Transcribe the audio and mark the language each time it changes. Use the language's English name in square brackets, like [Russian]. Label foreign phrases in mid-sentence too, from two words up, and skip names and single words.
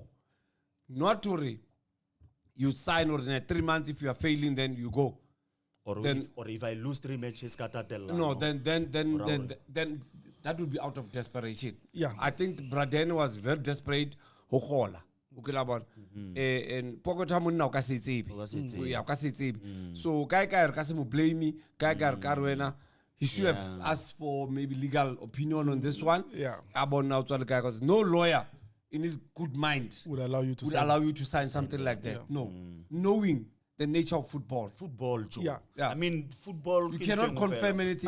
[English] Not to you sign or in 3 months, if you are failing, then you go. Or if I lose 3 matches, no, then that would be out of desperation. Yeah. I think Braden was very desperate. Hohola. [Tswana] And Pokota monna o ka se tsebe. Ya o ka se tsebe. [English] So guy [Tswana] re ka se mo blame me, guy re ka re wena. [English] He should have asked for maybe legal opinion on this one. Yeah. About now to the guy because no lawyer in his good mind would allow you to sign something like that. Yeah. No. Knowing the nature of football. Football, Joe. Yeah. I mean, football. You cannot confirm anything.